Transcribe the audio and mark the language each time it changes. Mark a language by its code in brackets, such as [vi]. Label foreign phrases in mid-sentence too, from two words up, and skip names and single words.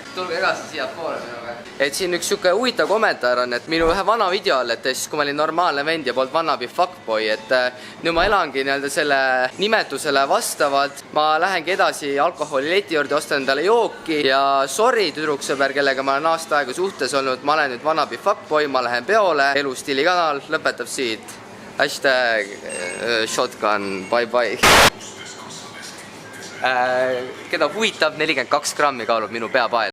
[et] Tulge edasi siia poole minuga. Et siin üks siuke huvitav kommentaar on, et minu ühe vana video all, et siis kui ma olin normaalne vend ja polnud [en] vannabi fuckboy, [et] et nüüd ma elangi nii-öelda selle nimetusele vastavalt, ma lähengi edasi alkoholileti juurde, ostan endale jooki ja sorry tüdruksõber, kellega ma olen aasta aega suhtes olnud, ma olen nüüd [en] vannabi fuckboy, [et] ma lähen peole, elustiili kanal lõpetab siit. [en] Hashtag shotgun, bye bye. [et] Keda huvitab, 42 grammi kaalub minu peapael.